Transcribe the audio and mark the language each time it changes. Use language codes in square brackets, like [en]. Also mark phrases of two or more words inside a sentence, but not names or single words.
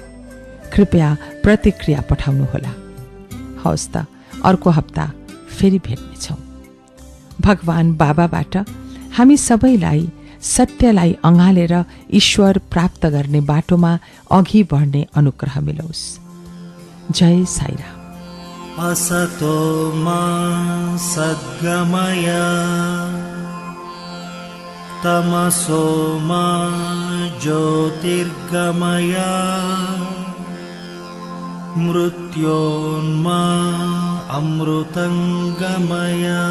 [ne] कृपया प्रतिक्रिया पठाउनुहोला। हवस् त, अर्को हप्ता फेरि भेट्नेछौं। भगवान बाबाबाट हामी सबैलाई सत्यलाई अँगालेर ईश्वर प्राप्त गर्ने बाटोमा अघि बढ्ने अनुग्रह मिलोस्। जय साईराम। [sa] असतो मा सद्गमय तमसो मा ज्योतिर्गमय मृत्योन्मा अमृतंगमय।